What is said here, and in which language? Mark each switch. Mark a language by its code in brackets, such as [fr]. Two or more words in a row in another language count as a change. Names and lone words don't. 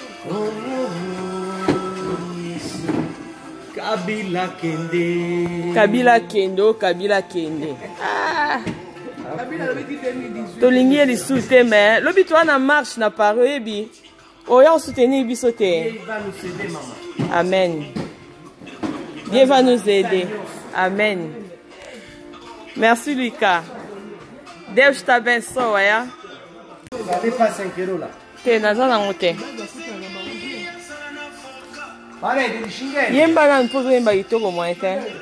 [ln] Oh, Yesu. Kabila kende. Kabila kende, oh, Kabila kende. Ah. Tolingi ye lisusu te, mais lobi to wana marche na Paris, oyebi. Oya osoutenir biso te. [fr] Il va nous aider, maman. Amen. Dieu va nous aider. Amen. Merci, Lucas. [pt] Deus te abençoe, hein. [fr] Vous avez pas cinq euros là ? [ln] Te, naza nango te. [fr] Allez, de Michigan. [ln] Yemba nanu mpo ozoyemba kitoko mwa te.